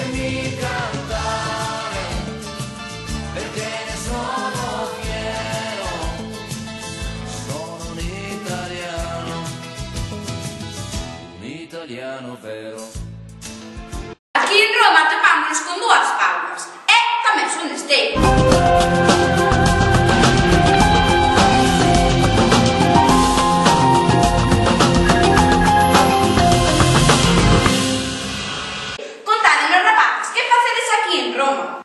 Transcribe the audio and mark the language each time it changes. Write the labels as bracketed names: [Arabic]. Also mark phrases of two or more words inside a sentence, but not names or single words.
[Italian] di cantare, perché ne sono fiero, sono un italiano vero. [Galician] Aquí en Roma topámonos con dúas Paulas e tamén son de Esteiro. Contádenos, rapaces, que facedes aquí en Roma?